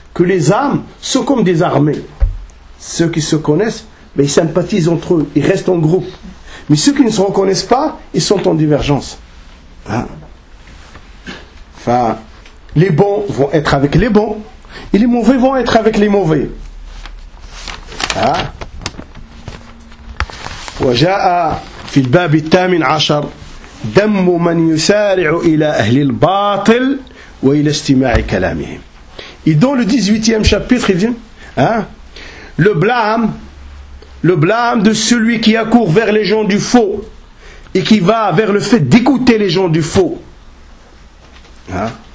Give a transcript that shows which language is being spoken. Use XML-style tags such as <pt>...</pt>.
<fr>que les âmes sont comme des armées. Ceux qui se connaissent, ben, ils sympathisent entre eux, ils restent en groupe. Mais ceux qui ne se reconnaissent pas, ils sont en divergence. Hein? Enfin, les bons vont être avec les bons, et les mauvais vont être avec les mauvais. Hein?</fr> <ar>وجاء في الباب الثامن عشر دم من يسارع إلى أهل الباطل وإلى استماع كلامهم.</ar> <fr>Et dans le 18e chapitre, il dit, hein, le blâme de celui qui accourt vers les gens du faux et qui va vers le fait d'écouter les gens du faux. Hein?</fr>